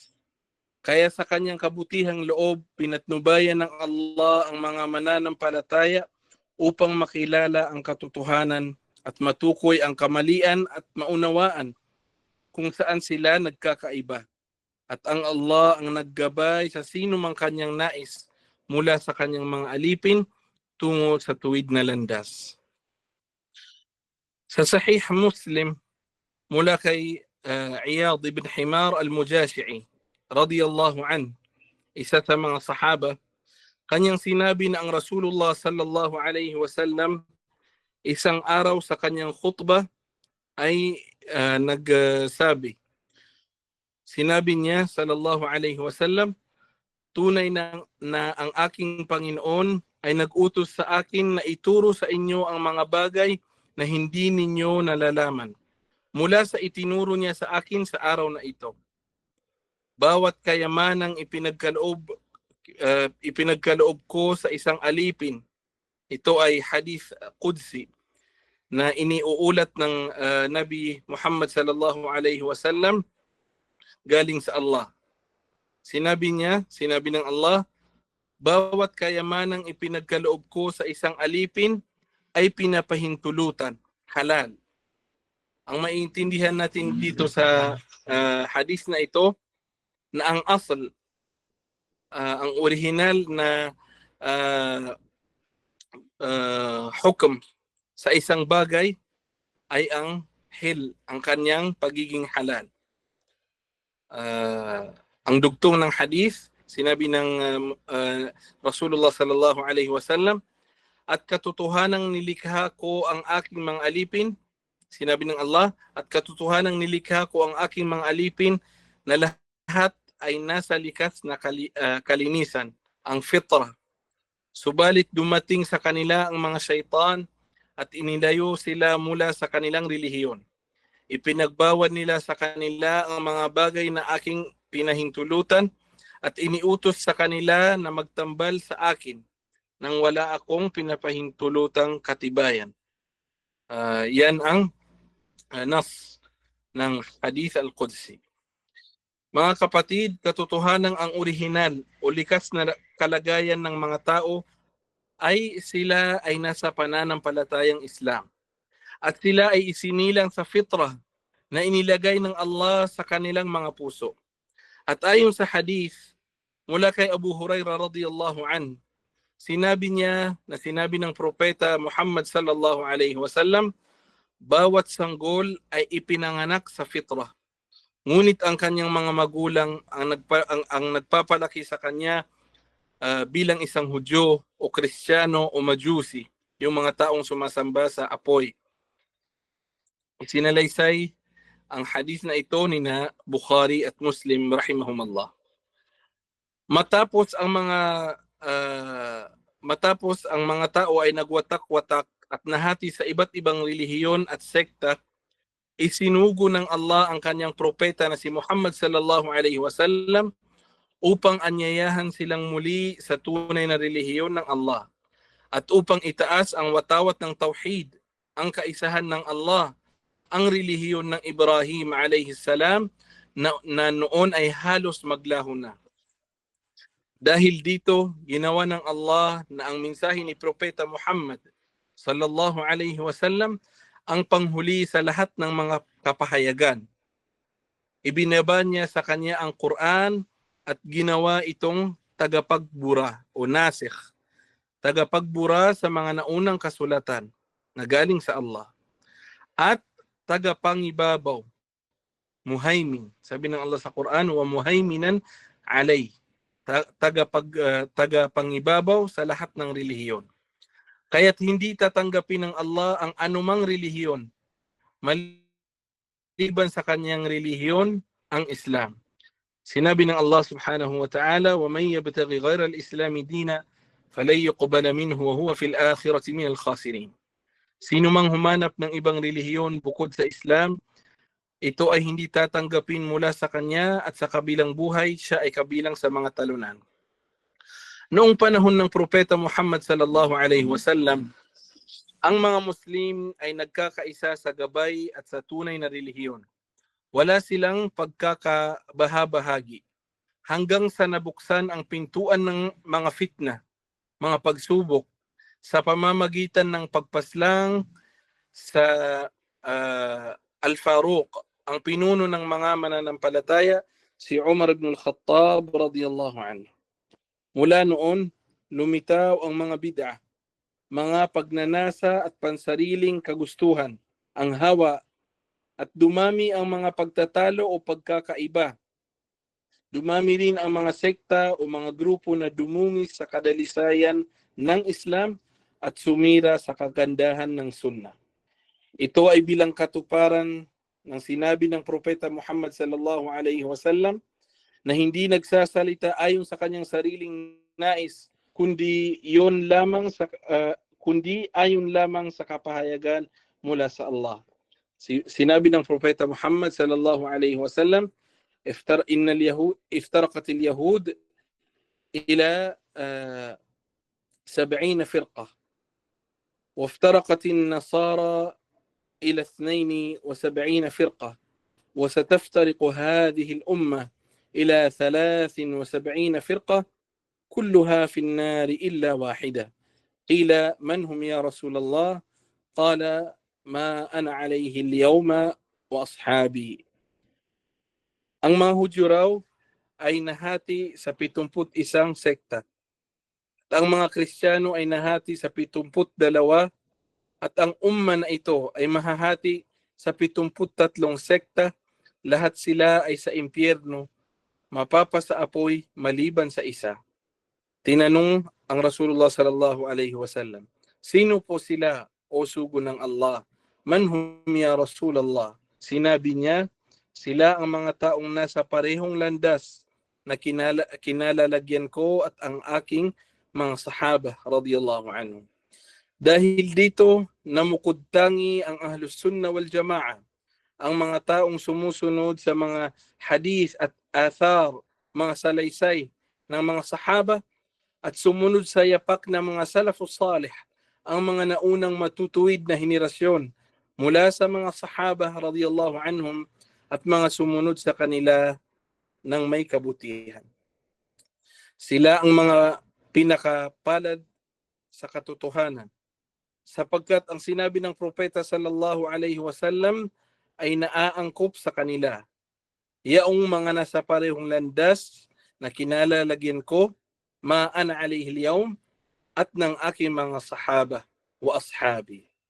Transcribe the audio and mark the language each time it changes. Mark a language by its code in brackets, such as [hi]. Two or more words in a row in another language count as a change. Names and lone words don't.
[tl] Kaya sa kanyang kabutihang loob, pinatnubayan ng Allah ang mga mananampalataya upang makilala ang katotohanan at matukoy ang kamalian at maunawaan kung saan sila nagkakaiba. At ang Allah ang naggabay sa sino mang kanyang nais mula sa kanyang mga alipin tungo sa tuwid na landas. Sa Sahih Muslim mula kay Iyad ibn Himar al-Mujashi'i [ar] رضي الله عن, [tl] isa sa mga sahaba, kanyang sinabi na ang Rasulullah [ar] صلى الله عليه وسلم [tl] isang araw sa kanyang khutbah ay nagsabi, sinabi niya [ar] صلى الله عليه وسلم, [tl] tunay na ang aking Panginoon ay nag-utos sa akin na ituro sa inyo ang mga bagay na hindi ninyo nalalaman mula sa itinuro niya sa akin sa araw na ito. Bawat kayamanang ipinagkaloob ko sa isang alipin, ito ay [ar] حديث قدسي [tl] na iniuulat ng Nabi Muhammad [ar] صلى الله عليه وسلم [tl] galing sa Allah. Sinabi ng Allah, bawat kayamanang ipinagkaloob ko sa isang alipin ay pinapahintulutan, halal. Ang maiintindihan natin dito sa hadis na ito, na ang asal, ang original na hukom sa isang bagay ay ang hil, ang kanyang pagiging halal. Ang dugtong ng hadith, sinabi ng Rasulullah [ar] صلى الله عليه وسلم, [tl] at katotohanang nilikha ko ang aking mga alipin, sinabi ng Allah, at katotohanang nilikha ko ang aking mga alipin na lahat ay nasa likas na kalinisan, ang fitra. Subalit dumating sa kanila ang mga syaitan at inilayo sila mula sa kanilang relihiyon. Ipinagbawal nila sa kanila ang mga bagay na aking pinahintulutan at iniutos sa kanila na magtambal sa akin nang wala akong pinapahintulutang katibayan. Yan ang nas ng [ar] الحديث القدسي. [tl] Mga kapatid, katotohanan ang orihinal o likas na kalagayan ng mga tao ay sila ay nasa pananampalatayang Islam. At sila ay isinilang sa fitrah na inilagay ng Allah sa kanilang mga puso. At ayon sa hadith mula kay Abu Hurairah [ar] رضي الله عنه, [tl] sinabi ng propeta Muhammad [ar] صلى الله عليه وسلم, [tl] bawat sanggol ay ipinanganak sa fitrah. Ngunit ang kanyang mga magulang ang nagpapalaki sa kanya bilang isang Hudyo o Kristiyano o Majusi, yung mga taong sumasamba sa apoy. Isinalaysay ang hadith na ito ni na Bukhari at Muslim rahimahumallah. Matapos ang mga tao ay nagwatak-watak at nahati sa iba't ibang relihiyon at sekta, isinugo ng Allah ang kanyang propeta na si Muhammad [ar] صلى الله عليه وسلم [tl] upang anyayahan silang muli sa tunay na relihiyon ng Allah at upang itaas ang watawat ng tauhid, ang kaisahan ng Allah, ang relihiyon ng Ibrahim [ar] عليه السلام [tl] na noon ay halos maglaho na. Dahil dito, ginawa ng Allah na ang mensahe ni Propeta Muhammad [ar] صلى الله عليه وسلم [tl] ang panghuli sa lahat ng mga kapahayagan. Ibinaba niya sa kanya ang Quran at ginawa itong tagapagbura o nasikh, tagapagbura sa mga naunang kasulatan na galing sa Allah, at tagapangibabaw, muhaimin. Sabi ng Allah sa Quran, [ar] ومهيمنا على, [tl] tagapangibabaw sa lahat ng relihiyon. Kaya't hindi tatanggapin ng Allah ang anumang relihiyon maliban sa kanyang relihiyon, ang Islam. Sinabi ng [ar] Allah subhanahu wa ta'ala, وَمَنْ يَبْتَغِ غَيْرَ الْإِسْلَامِ دِينًا فَلَنْ يُقْبَلَ مِنْهُ وَهُوَ فِي الْآخِرَةِ مِنَ الْخَاسِرِينَ. [tl] Sino mang humanap ng ibang relihiyon bukod sa Islam, ito ay hindi tatanggapin mula sa kanya at sa kabilang buhay, siya ay kabilang sa mga talunan. Noong panahon ng Propeta Muhammad [ar] صلى الله عليه وسلم, [tl] ang mga Muslim ay nagkakaisa sa gabay at sa tunay na relihiyon. Wala silang pagkakabahabahagi hanggang sa nabuksan ang pintuan ng mga fitna, mga pagsubok, sa pamamagitan ng pagpaslang sa Al-Faruq, ang pinuno ng mga mananampalataya, si Umar ibn al-Khattab [ar] رضي الله عنه. [tl] Mula noon, lumitaw ang mga bid'ah, mga pagnanasa at pansariling kagustuhan, ang hawa, at dumami ang mga pagtatalo o pagkakaiba. Dumami rin ang mga sekta o mga grupo na dumungis sa kadalisayan ng Islam at sumira sa kagandahan ng Sunnah. Ito ay bilang katuparan ng sinabi ng Propeta Muhammad [ar] صلى الله عليه وسلم [tl] na hindi nagsasalita ayon sa kanyang sariling nais, kundi ayon lamang sa kapahayagan mula sa Allah. Sinabi ng Propeta Muhammad [ar] صلى الله عليه وسلم, افترقت اليهود إلى 70 فرقة وافترقت النصارى إلى 72 فرقة وستفترق هذه الأمة إلى 73 فرقة كلها في النار إلا واحدة قيل من هم يا رسول الله قال ما أنا عليه اليوم وأصحابي. [tl] Ang mga Hudyo raw ay nahati sa 71 sekta. At ang mga Kristiyano ay nahati sa 72 at ang umma na ito ay mahahati sa 73 sekta. Lahat sila ay sa impyerno, mapapasa apoy maliban sa isa. Tinanong ang Rasulullah [ar] صلى الله عليه وسلم, [tl] sino po sila o sugo ng Allah? [ar] من هم يا رسول الله? [tl] Sinabi niya, sila ang mga taong nasa parehong landas na kinalalagyan ko at ang aking mga sahaba [ar] رضي الله عنهم. [tl] Dahil dito, namukod tangi ang [ar] أهل السنة والجماعة, [tl] ang mga taong sumusunod sa mga hadith at athar, mga salaysay ng mga sahaba at sumunod sa yapak ng mga [ar] السلف الصالح, [tl] ang mga naunang matutuwid na henerasyon mula sa mga sahaba [ar] رضي الله عنهم [tl] at mga sumunod sa kanila ng may kabutihan. Sila ang mga pinakapalad sa katotohanan, sapagkat ang sinabi ng propeta [ar] صلى الله عليه وسلم [tl] ay naaangkop sa kanila. Yaong mga nasa parehong landas na kinalalagyan ko, [ar] ما أنا عليه اليوم, [tl] at ng aking mga sahaba [ar] وأصحابي.